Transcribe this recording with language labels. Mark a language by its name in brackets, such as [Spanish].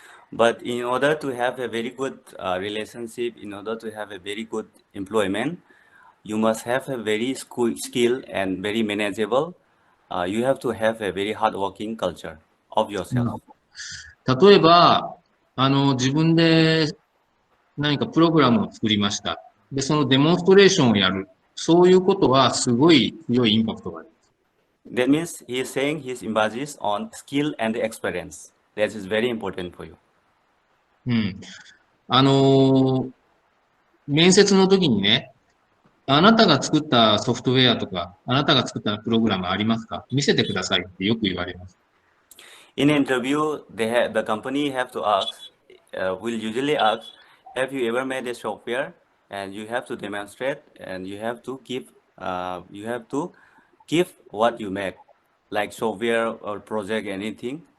[English] But in order to have a very good relationship, in order to have a very good employment, you must have a very skilled and very manageable. You have to have a very hardworking culture of yourself. [Japanese] 例えば、自分で何かプログラムを作りました。で、そのデモンストレーションをやる。そういうことはすごい強いインパクトがあります。 [English] That means he is saying his emphasis on skill and experience. That is very important for you. うん。 [Japanese] あのー面接の時にね、あなたが作ったソフトウェアとか、あなたが作ったプログラムありますか？見せてくださいってよく言われます。 [English] In interview, the company have to ask, will usually ask, have you ever made a software? And you have to demonstrate, and you have to give what you make, like software or project, anything.